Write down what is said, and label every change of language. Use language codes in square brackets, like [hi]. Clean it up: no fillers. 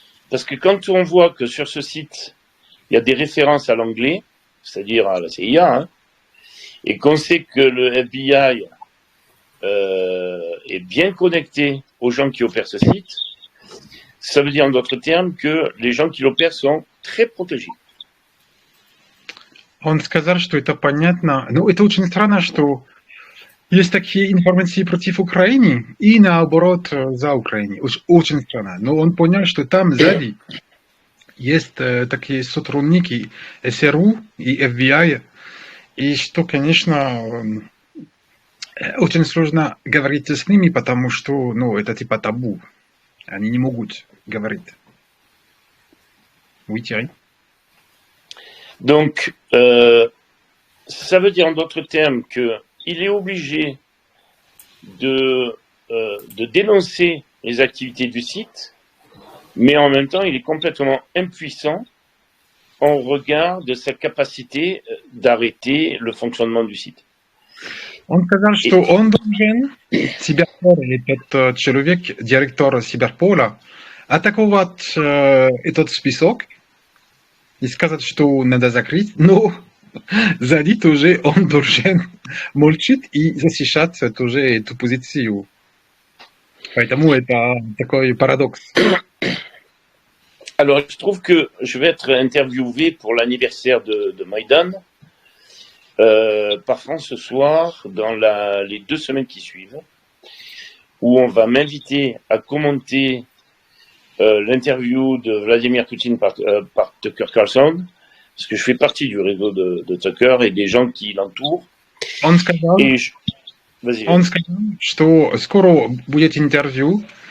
[fr] Parce que quand on voit que sur ce site, il y a des références à l'anglais, c'est-à-dire à la CIA, et qu'on sait que le FBI est bien connecté aux gens qui opèrent ce site, ça veut dire en d'autres termes que les gens qui l'opèrent sont très protégés. [ru] Он сказал, что это понятно. Ну, это очень странно, что есть такие информации против Украины и наоборот за Украиной. Очень странно. Но он понял, что там сзади есть такие сотрудники СРУ и FBI, и что, конечно, очень сложно говорить с ними, потому что, это типа табу. Они не могут говорить. [fr] Oui, Thierry. Donc, ça veut dire en d'autres termes qu'il est obligé de dénoncer les activités du site, mais en même temps, il est complètement impuissant en regard de sa capacité d'arrêter le fonctionnement du site. [ru] Он сказал, что он должен, Cyberpol, этот человек, директор Cyberpola, атаковать этот список и сказать, что надо закрыть, но сзади тоже он должен молчать и защищать тоже эту позицию. Поэтому это такой парадокс. [fr] Alors, je trouve que je vais être interviewé pour l'anniversaire de Maïdan par France ce soir, dans les 2 semaines qui suivent, où on va m'inviter à commenter l'interview de Vladimir Poutine par Tucker Carlson, parce que je fais partie du réseau de Tucker et des gens qui l'entourent. [ru] Он сказал, что скоро будет интервью.